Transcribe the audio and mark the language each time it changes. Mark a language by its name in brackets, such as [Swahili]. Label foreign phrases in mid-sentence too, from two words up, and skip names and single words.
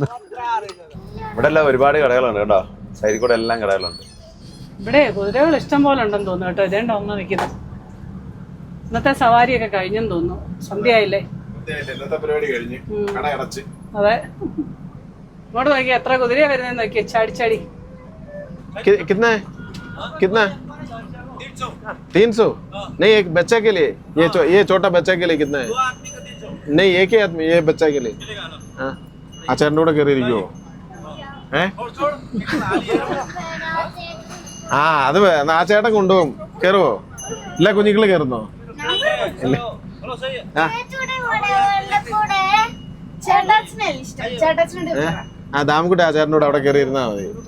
[Malayalam] ഇവിടെ എല്ലാം ഒരുപാട് കടകളുണ്ട് കേട്ടോ. സൈഡിൽ കൂടെ എല്ലാം കടകളുണ്ട്. ഇവിടെ കുതിരകൾ ഇഷ്ടം പോലെ ഉണ്ടെന്ന് തോന്നുന്നു കേട്ടോ. ഇതേണ്ട ഒന്ന് നിൽക്കുന്നത്. ഇന്നത്തെ സവാരിയൊക്കെ കഴിഞ്ഞെന്ന് തോന്നുന്നു. സന്ധ്യയായില്ലേ? അതെ, ഇങ്ങോട്ട് നോക്കിയാ എത്ര കുതിരയാ വരുന്നതെന്ന് നോക്കിയാ. ചാടി [Hindi] कितना कितना 300 नहीं, एक बच्चा के लिए ये छोटा बच्चा के लिए कितना है? नहीं, एक ही आदमी, ये बच्चा के लिए. [Malayalam] അച്ഛൻ്റെ കൂടെ കയറിയിരിക്കുവോ? അത് ആ ചേട്ടൻ കൊണ്ടുപോകും. കയറുവോ? ഇല്ല, കുഞ്ഞിക്കിളി കയറുന്നോ? ദാമക്കുട്ടി ആ ചേട്ടൻ്റെ കൂടെ അവിടെ കയറി ഇരുന്നാ മതി.